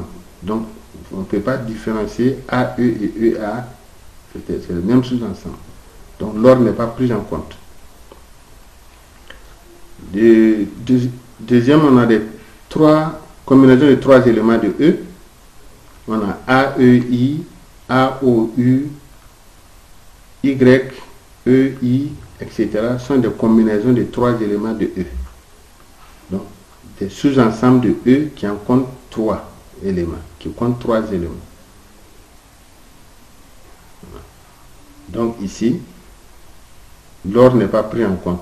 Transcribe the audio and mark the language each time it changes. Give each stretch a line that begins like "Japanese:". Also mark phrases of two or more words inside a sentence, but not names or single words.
French: Donc on ne peut pas différencier A, E et E, A. C'est le même sous-ensemble. Donc l'ordre n'est pas pris en compte. Deuxième, on a des combinaisons de 3 éléments de E. On a A, E, I, A, O, U, Y, E, I, etc. sont des combinaisons de 3 éléments de E. Donc, des sous-ensembles de E qui en comptent 3 éléments, qui comptent 3 éléments. Donc ici, l'ordre n'est pas pris en compte.